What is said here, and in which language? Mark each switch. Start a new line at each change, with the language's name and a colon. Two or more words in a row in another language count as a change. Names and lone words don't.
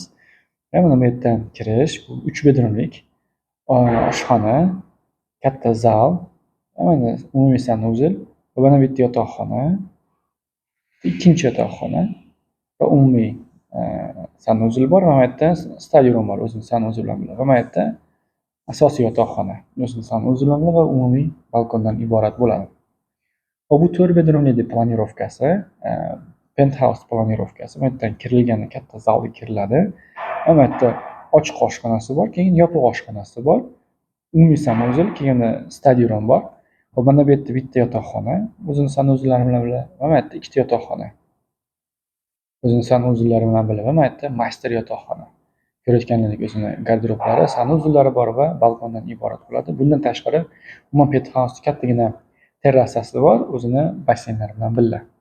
Uzbek: Mana bu yerdan kirish, bu 3 bedroomlik oshxona, katta zal, mana umumiy sanuzel va mana bu yerda yotoqxona, ikkinchi yotoqxona va umumiy sanuzel bor va mana yerda
English: study room
Uzbek: bor, o'zining sanuzel bilan va mana yerda asosiy yotoqxona, o'zining sanuzel bilan va umumiy balkondan iborat bo'ladi. Va bu 4 bedroomli planirovkasi, penthouse planirovkasi. Bu yerdan kirilganda katta zalga kiriladi. Mana yerda ochiq oshxonasi bor, keyin yopiq oshxonasi bor. Umumiy sanuzel, keyin
English: study room
Uzbek: bor. Va mana bu yerda bitta yotoqxona, o'zining sanuzellari bilan va mana yerda ikkita yotoqxona. O'zining sanuzellari bilan va mana yerda master yotoqxona. Ko'rayotganingizdek, o'zining garderoblari, sanuzellari bor va balkondan iborat bo'ladi. Bundan tashqari, umuman penthouse kattagina terrasasi bor, o'zini basseynlari bilan birga.